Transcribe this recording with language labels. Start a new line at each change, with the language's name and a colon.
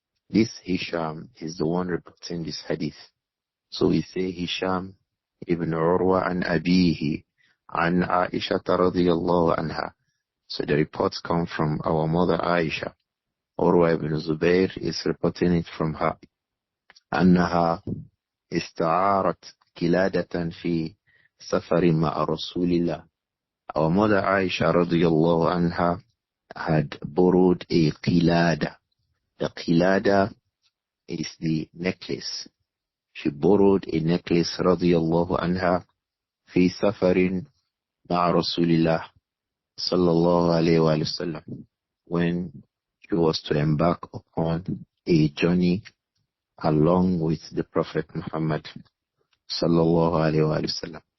English: This Hisham is the one reporting this hadith. So we say Hisham ibn Urwa an Abihi an Āishah radiyallahu anha. So the reports come from our mother Āishah. Urwa ibn Zubayr is reporting it from her.
Arabic: عنها استعارت قلادة في سفر مع رسول الله.
English: Our mother Āishah radiyallahu anha had borrowed a qilada. The qilada is the necklace. She borrowed a necklace radiyallahu anha
Arabic: في سفر مع رسول الله صلى الله عليه وآله وسلم,
English: when she was to embark upon a journey along with the Prophet Muhammad sallallahu alayhi wa sallam.